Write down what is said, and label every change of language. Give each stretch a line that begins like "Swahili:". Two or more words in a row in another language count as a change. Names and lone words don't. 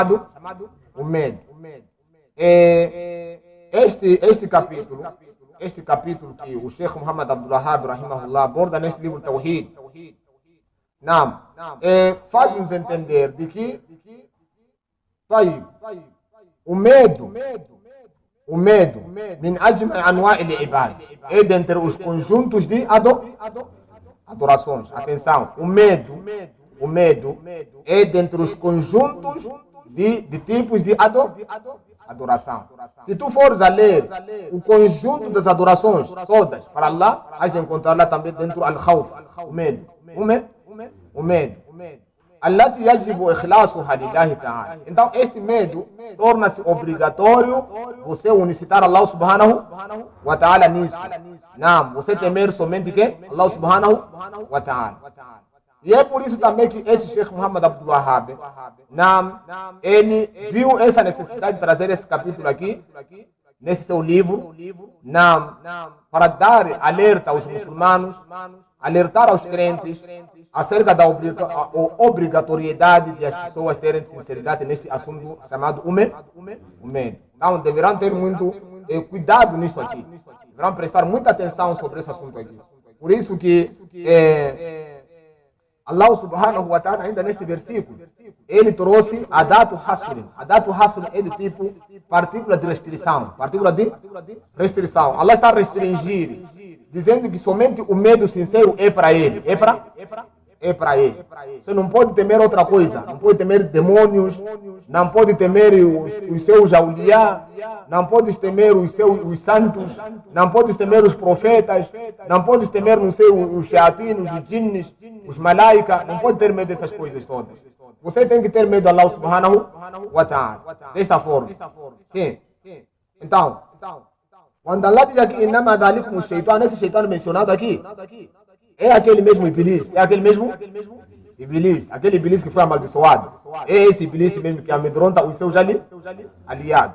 Portuguese: Este capítulo que o Sheikh Muhammad Abdul Wahhab rahimahullah aborda neste livro Tawhid, faz-nos entender de que o medo
Arabic: من أجمع أنواع العباد,
Portuguese: é dentre os conjuntos de adorações. Atenção, o medo é dentre os conjuntos de tipos de adoração. Se tu fores a ler o conjunto das adorações todas para Allah, vais encontrar lá também dentro al-khawf, o medo.
Arabic: التي يجب إخلاصها لله تعالى.
Portuguese: Então este medo torna-se obrigatório você unicitar
Arabic: الله سبحانه وتعالى
Portuguese: nisso. Você temer somente quem?
Arabic: الله سبحانه وتعالى.
Portuguese: E é por isso também que esse Sheikh Muhammad Abdul Wahhab, ele viu essa necessidade de trazer esse capítulo aqui, nesse seu livro, para dar alerta aos muçulmanos, alertar aos crentes acerca da obrigatoriedade de as pessoas terem sinceridade neste assunto chamado o medo. Então deverão ter muito cuidado nisso aqui, deverão prestar muita atenção sobre esse assunto aqui. Por isso que
Arabic: الله سبحانه وتعالى,
Portuguese: ainda neste versículo, ele trouxe
Arabic: أداة حصر. أداة حصر
Portuguese: é de tipo partícula de restrição. Allah está a restringir, dizendo que somente o medo sincero é para ele. É para ele. Você não pode temer outra coisa. Não pode temer demônios, não pode temer os seus auliá, não podes temer os santos, não podes temer os profetas, não podes temer, não sei, os sheatinos, os jinnis, os malaika, não pode ter medo dessas coisas todas. Você tem que ter medo de
Arabic: الله سبحانه وتعالى.
Portuguese: Desta forma. Sim. Então, quando Allah diz aqui,
Arabic: إنما ذلكم شيطان,
Portuguese: esse shaitan mencionado aqui, é aquele mesmo Iblis, aquele Iblis que foi amaldiçoado. É esse Iblis mesmo que amedronta os seus aliados.